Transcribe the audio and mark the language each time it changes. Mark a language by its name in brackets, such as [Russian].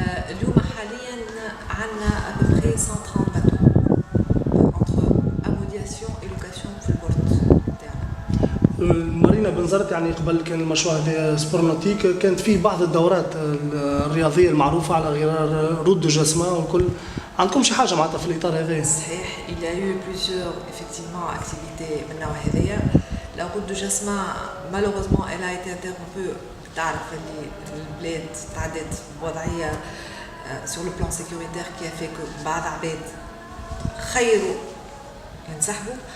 [Arabic] اليوم حاليا عندنا ابوبخي 130 باتو entre امودياسيون [French] et location [Arabic] في البورد تاعنا. مارينا بنزرت يعني قبل كان المشروع هذا سبور نوتيك، كانت فيه بعض الدورات الرياضية المعروفة على غرار روت دو جاسما والكل. عندكم شي حاجة معناتها في الإطار هذايا؟ [French] صحيح، il y a eu plusieurs effectivement activités [Arabic] من النوع هذايا. [French] La route de Jasmin, malheureusement, elle a été interrompue. [Arabic] تعرف اللي البلاد تعدت بوضعية [French] sur le plan sécuritaire qui a fait que [Arabic] بعض عباد خيروا ينسحبوا.